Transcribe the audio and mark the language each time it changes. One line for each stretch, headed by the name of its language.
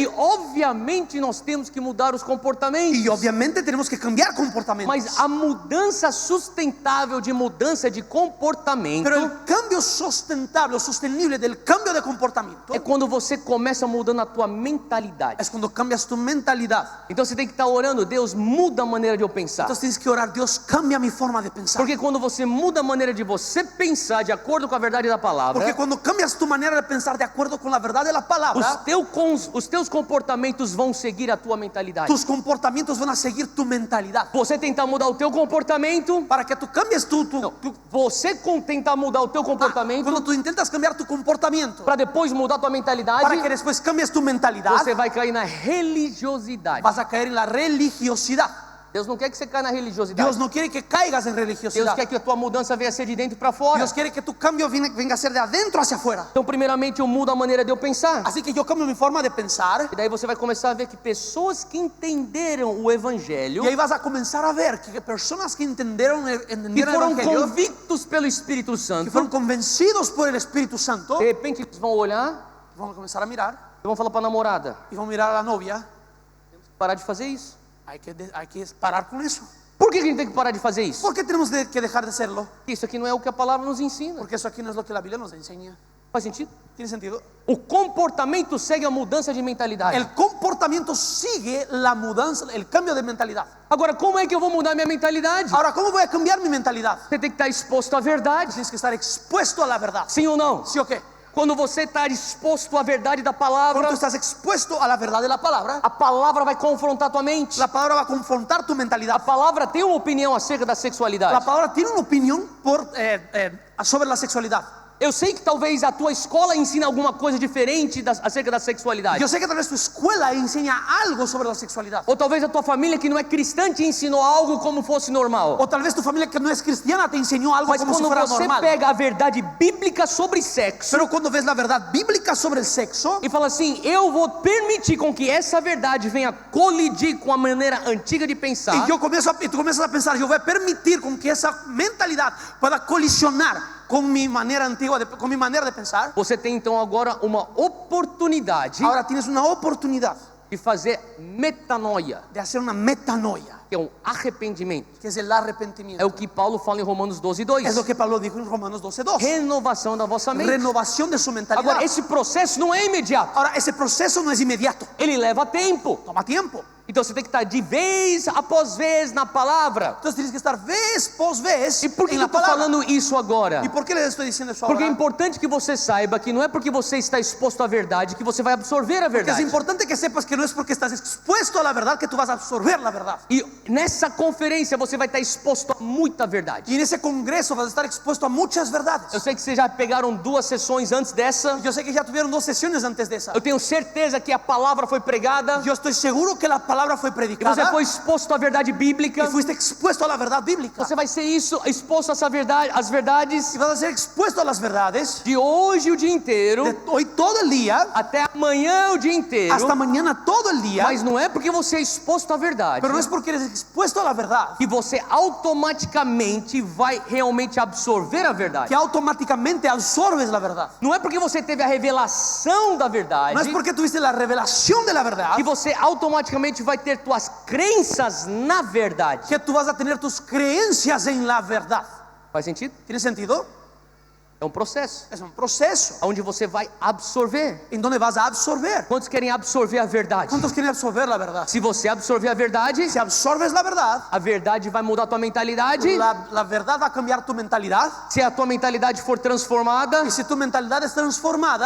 Portuguese: E obviamente nós temos que mudar os comportamentos.
Spanish: Y obviamente tenemos que cambiar comportamientos.
Portuguese: Mas a mudança sustentável de mudança de comportamento
Spanish: Pero el cambio sustentable o sostenible del cambio de comportamiento
Portuguese: é quando você começa mudando a tua mentalidade.
Spanish: es cuando cambias tu mentalidad.
Portuguese: Então você tem que estar orando, Deus, muda a maneira de eu pensar.
Spanish: Entonces tienes que orar, Dios, cambia mi forma de pensar.
Portuguese: Porque quando você muda a maneira de você pensar de acordo com a verdade da palavra,
Spanish: Porque cuando cambias tu manera de pensar de acuerdo con la verdad de la palabra,
Portuguese: os teus comportamentos vão seguir a tua mentalidade.
Spanish: tus comportamientos van a seguir tu mentalidad.
Portuguese: Você tentar mudar o teu comportamento,
Spanish: Para que tú cambies
Portuguese: você tentar mudar o teu comportamento
Spanish: cuando tú intentas cambiar tu comportamiento,
Portuguese: para depois mudar a tua mentalidade,
Spanish: para que después cambies tu mentalidad,
Portuguese: você vai cair na religiosidade.
Spanish: vas a caer en la religiosidad.
Portuguese: Deus não quer que você caia na religiosidade.
Spanish: Dios no quiere que caigas en
Portuguese: Deus
Spanish: religiosidad.
Portuguese: quer que a tua mudança venha a ser de dentro para fora.
Spanish: Dios quiere que tu cambio venga a ser de adentro hacia afuera.
Portuguese: Então, primeiramente, eu mudo a maneira de eu pensar.
Spanish: Así que yo cambio mi forma de pensar.
Portuguese: E daí você vai começar a ver que pessoas que entenderam o evangelho,
Spanish: Y ahí vas a comenzar a ver que personas que entendieron
Portuguese: que
Spanish: el
Portuguese: foram
Spanish: Evangelio,
Portuguese: convictos pelo Espírito
Spanish: que
Portuguese: Santo,
Spanish: fueron convencidos por el Espíritu Santo,
Portuguese: de repente eles vão olhar
Spanish: vamos a comenzar a mirar
Portuguese: e vão falar para a namorada:
Spanish: y vamos a mirar a la novia.
Portuguese: parar de fazer isso.
Spanish: Hay que parar con eso.
Portuguese: Por que a gente tem que parar de fazer isso?
Spanish: ¿Por qué tenemos que dejar de hacerlo?
Portuguese: Porque isso aqui não é o que a palavra nos ensina.
Spanish: Porque eso aquí no es lo que la Biblia nos enseña.
Portuguese: Faz sentido?
Spanish: ¿Tiene sentido?
Portuguese: O comportamento segue a mudança de mentalidade.
Spanish: El comportamiento sigue la mudanza, el cambio de mentalidad.
Portuguese: Agora, como é que eu vou mudar minha mentalidade?
Spanish: Ahora, ¿cómo voy a cambiar mi mentalidad?
Portuguese: Você tem que estar exposto à verdade.
Spanish: Tienes que estar expuesto a la verdad.
Portuguese: Sim ou não?
Spanish: ¿Sí o qué?
Portuguese: Quando você está exposto à verdade da
Spanish: Cuando
Portuguese: palavra,
Spanish: tú estás expuesto a la verdad de la palabra,
Portuguese: a palavra vai confrontar tua mente.
Spanish: la palabra va a confrontar tu
Portuguese: A
Spanish: mentalidad.
Portuguese: palavra tem uma opinião acerca da
Spanish: La
Portuguese: sexualidade.
Spanish: palabra tiene una opinión sobre la sexualidad.
Portuguese: Eu sei que talvez a tua escola ensine alguma coisa diferente acerca da sexualidade.
Spanish: Yo sé que tal vez tu escuela enseña algo sobre la sexualidad.
Portuguese: Ou talvez a tua família que não é cristã te ensinou algo como fosse normal.
Spanish: O tal vez tu familia que no es cristiana te enseñó algo
Portuguese: Mas
Spanish: como si
Portuguese: quando
Spanish: fuera
Portuguese: você
Spanish: normal.
Portuguese: pega a verdade bíblica sobre sexo
Spanish: Pero cuando ves la verdad bíblica sobre el sexo
Portuguese: e fala assim: eu vou permitir com que essa verdade venha colidir com a maneira antiga de pensar,
Spanish: y tú comienzas a pensar, yo voy a permitir con que esa mentalidad pueda colisionar con mi manera antigua, con mi manera de pensar.
Portuguese: você tem então agora uma oportunidade
Spanish: Ahora tienes una oportunidad
Portuguese: de fazer metanoia,
Spanish: de hacer una metanoia,
Portuguese: que é um arrependimento.
Spanish: que es el
Portuguese: É
Spanish: arrepentimiento.
Portuguese: o que Paulo fala em Romanos 12:2.
Spanish: Es lo que Pablo dijo en Romanos 12:2.
Portuguese: Renovação da vossa mente.
Spanish: Renovación de su mentalidad.
Portuguese: Agora, esse processo não é imediato.
Spanish: Ahora, ese proceso no es inmediato,
Portuguese: Ele leva tempo.
Spanish: toma tiempo.
Portuguese: Então você tem que estar de vez após vez na palavra.
Spanish: Entonces tienes que estar vez por vez
Portuguese: E por que
Spanish: en
Portuguese: eu
Spanish: la
Portuguese: estou
Spanish: palabra.
Portuguese: falando isso agora?
Spanish: ¿Y por qué les estoy diciendo eso
Portuguese: Porque é
Spanish: ahora?
Portuguese: importante que você saiba que não é porque você está exposto à verdade que você vai absorver a
Spanish: Que es
Portuguese: verdade.
Spanish: importante que sepas que no es porque estás expuesto a la verdad que tú vas a absorber la verdad.
Portuguese: E nessa conferência você vai estar exposto a muita verdade.
Spanish: Y en ese congreso vas a estar expuesto a muchas verdades.
Portuguese: Eu sei que vocês já pegaram 2 sessões antes dessa.
Spanish: Yo sé que ya tuvieron 2 sesiones antes de esa.
Portuguese: Eu tenho certeza que a palavra foi pregada.
Spanish: Yo estoy seguro que la palabra fue
Portuguese: E
Spanish: predicada
Portuguese: você foi exposto à verdade bíblica.
Spanish: y fuiste expuesto a la verdad bíblica.
Portuguese: Você vai ser exposto a essa verdade, às verdades
Spanish: Y vas a ser expuesto a las verdades
Portuguese: de hoje o dia inteiro
Spanish: de hoy todo el día
Portuguese: até amanhã o dia inteiro.
Spanish: hasta mañana todo el día.
Portuguese: Mas não é porque você é exposto à verdade
Spanish: Pero no es porque eres expuesto a la verdad
Portuguese: que você automaticamente vai realmente absorver a verdade.
Spanish: que automáticamente absorbes la verdad.
Portuguese: Não é porque você teve a revelação da verdade
Spanish: No es porque tuviste la revelación de la verdad
Portuguese: que você automaticamente vai ter tuas crenças na verdade.
Spanish: que tú vas a tener tus creencias en la verdad.
Portuguese: Faz sentido?
Spanish: ¿Tiene sentido?
Portuguese: É um processo
Spanish: Es un proceso
Portuguese: onde você vai absorver.
Spanish: en donde vas a absorber.
Portuguese: Quantos querem absorver a verdade?
Spanish: ¿Cuántos quieren absorber la verdad?
Portuguese: Se você absorver a verdade,
Spanish: Si absorbes la verdad,
Portuguese: a verdade vai mudar a tua mentalidade.
Spanish: la verdad va a cambiar tu mentalidad.
Portuguese: Se a tua mentalidade for transformada,
Spanish: Y si tu mentalidad es transformada,